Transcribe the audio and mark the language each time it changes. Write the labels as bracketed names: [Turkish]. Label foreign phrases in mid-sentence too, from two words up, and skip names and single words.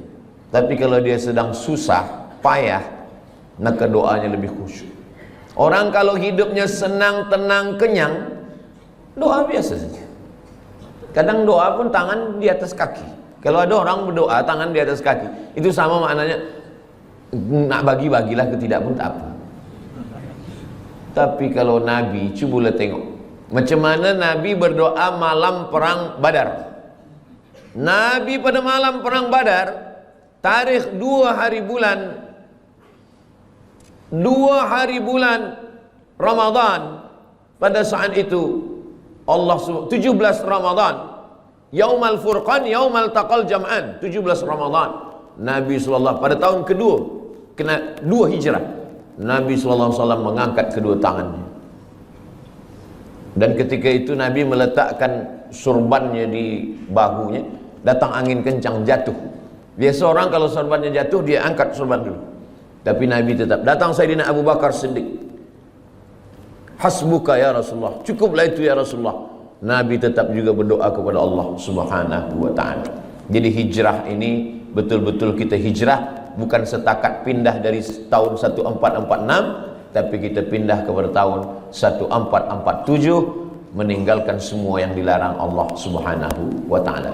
[Malay] Tapi kalau dia sedang susah, payah, maka doanya lebih khusyuk. Orang kalau hidupnya senang, tenang, kenyang, doa biasa saja. Kadang doa pun tangan di atas kaki. Kalau ada orang berdoa tangan di atas kaki, itu sama maknanya nak bagi-bagilah, ketidak pun tak apa. Tapi kalau Nabi, cubalah tengok macam mana Nabi berdoa malam perang Badar. Nabi pada malam perang Badar, tarikh 2 hari bulan Ramadan. Pada saat itu Allah 17 Ramadan, Yaumal Furqan, [Arabic] يوم التقى الجمعان, [Malay] 17 Ramadan. Nabi SAW pada tahun kedua, kena 2 hijrah, Nabi SAW mengangkat kedua tangannya. Dan ketika itu Nabi meletakkan surbannya di bahunya. Datang angin kencang, jatuh. Biasa orang kalau surbannya jatuh, dia angkat surban dulu. Tapi Nabi tetap. Datang Sayyidina Abu Bakar Siddiq, [Arabic] حسبك يا رسول الله, [Malay] cukuplah itu ya Rasulullah. Nabi tetap juga berdoa kepada Allah [Arabic] سبحانه وتعالى. [Malay] Jadi hijrah ini betul-betul kita hijrah, bukan setakat pindah dari tahun 1446, tapi kita pindah kepada tahun 1447, meninggalkan semua yang dilarang Allah [Arabic] سبحانه وتعالى.